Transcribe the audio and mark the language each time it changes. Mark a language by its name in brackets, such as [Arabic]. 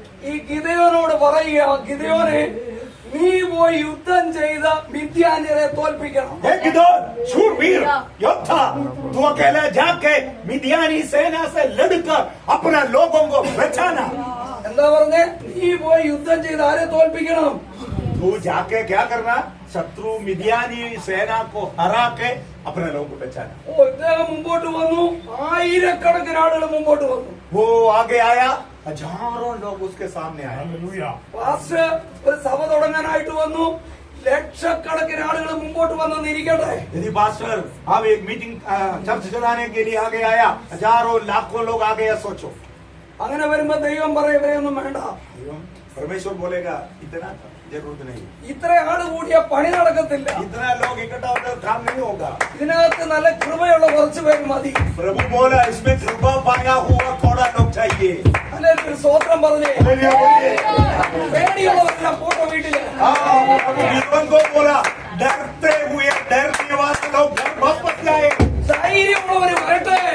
[Malayalam] ഈ ഗിദെയോനോട് പറയുക, ഗിദെയോനെ നീ പോയി യുദ്ധം ചെയ്ത മിദ്യാന്യരെ തോൽപ്പിക്കണം. [Hindi] शूरवीर योद्धा, तू अकेला जाके मिद्यानी सेना से लड़कर अपना लोगों को बचाना. [Malayalam] എന്താ പറഞ്ഞേ? നീ പോയി യുദ്ധം ചെയ്ത് ആരെ തോൽപ്പിക്കണം? [Hindi] तू जाके क्या करना? शत्रु मिद्यानी सेना को हरा के अपने लोगों को बचाना. [Malayalam] ഓ, ഇദ്ദേഹം മുമ്പോട്ട് വന്നു, ആയിരക്കണക്കിന് ആളുകൾ മുമ്പോട്ട് വന്നു. [Hindi] वो आगे आया, हजारों लोग उसके सामने आए. [Malayalam] പാസ്റ്റർ ഒരു സഭ തുടങ്ങാനായിട്ട് വന്നു, ലക്ഷക്കണക്കിന് ആളുകൾ മുമ്പോട്ട് വന്നിരിക്കട്ടെ. [Hindi] यदि पास्टर अब एक मीटिंग चर्च चलाने के लिए आगे आया, हजारों लाखों लोग आ गए, सोचो. [Malayalam] അങ്ങനെ വരുമ്പോ ദൈവം പറയും ഇവരെയൊന്നും വേണ്ട, [Hindi] परमेश्वर बोलेगा इतना जरूरत नहीं, [Malayalam] ഇത്ര ആള് കൂടിയ പണി നടക്കത്തില്ല, [Hindi] इतना लोग इकट्ठा होकर काम नहीं होगा. [Malayalam] ഇതിനകത്ത് നല്ല കൃപയുള്ള കുറച്ച് പേര് മതി. [Hindi] प्रभु बोला इसमें कृपा पाया हुआ थोड़ा लोग चाहिए. [Malayalam] അല്ലെങ്കിൽ ഒരു സ്വോത്രം പറഞ്ഞേ. [Hindi] हालेलुया बोलिए. [Malayalam] പേടിയുള്ളവരെല്ലാം പോട്ടോ വീട്ടില്. [Hindi] जीवन को बोला डरते हुए डरने वाले लोग घर वापस जाए. [Malayalam] ധൈര്യമുള്ളവര് വരട്ടെ.